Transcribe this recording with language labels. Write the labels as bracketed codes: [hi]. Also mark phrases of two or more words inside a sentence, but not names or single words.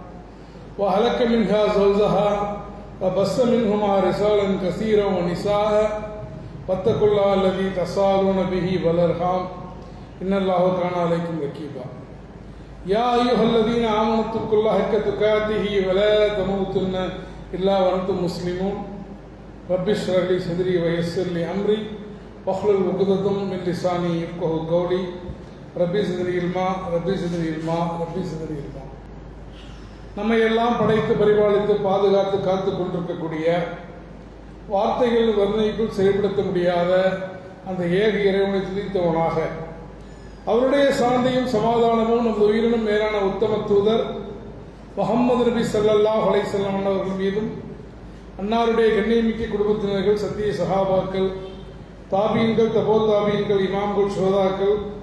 [ar] وخلق منها زوجها وبث منهما رجالا كثيرا ونساء واتقوا الله الذي تساءلون به والأرحام إن الله كان عليكم رقيبا يا أيها الذين آمنوا اتقوا الله حق تقاته ولا تموتن إلا وأنتم مسلمون رب اشرح لي صدري ويسر لي أمري واحلل عقدة من لساني يفقهوا قولي ربي زدني علما ربي زدني علما ربي زدني علما. [ta] நம்மை எல்லாம் படைத்து பரிபாலித்து பாதுகாத்து காத்து கொண்டிருக்கக்கூடிய வார்த்தைகள் வர்ணைக்குள் செயல்படுத்த முடியாத அந்த ஏக இறைவனை துதித்தவனாக அவருடைய சாந்தியும் சமாதானமும் நமது உயிரினும் மேலான உத்தம தூதர் முஹம்மது நபி [ar] صلى الله عليه وسلم [ta] அவர்கள் மீதும் அன்னாருடைய கண்ணியமிக்க குடும்பத்தினர்கள் சத்திய சஹாபாக்கள் தாபீன்கள் தபோ தாபீன்கள் இமாம்கள் சுஹதாக்கள்